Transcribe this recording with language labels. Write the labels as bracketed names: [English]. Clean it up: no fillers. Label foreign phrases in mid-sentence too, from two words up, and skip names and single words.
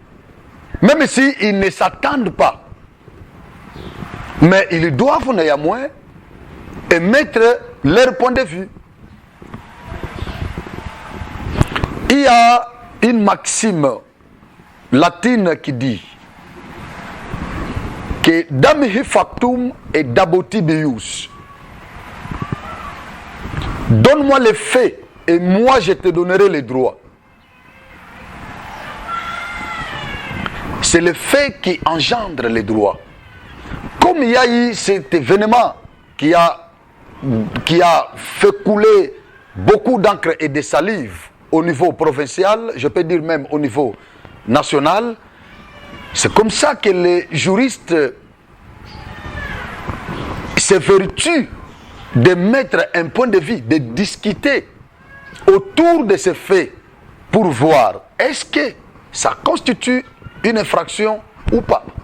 [French] Même s'ils ne s'attendent pas. Mais ils doivent néanmoins émettre leur point de vue. Il y a une maxime latine qui dit que [Latin] damihi factum et daboti bius. [French] Donne-moi les faits et moi je te donnerai les droits. C'est le fait qui engendre les droits. Comme il y a eu cet événement qui a fait couler beaucoup d'encre et de salive au niveau provincial, je peux dire même au niveau national, c'est comme ça que les juristes s'évertuent de mettre un point de vue, de discuter autour de ces faits pour voir est-ce que ça constitue une infraction ou pas.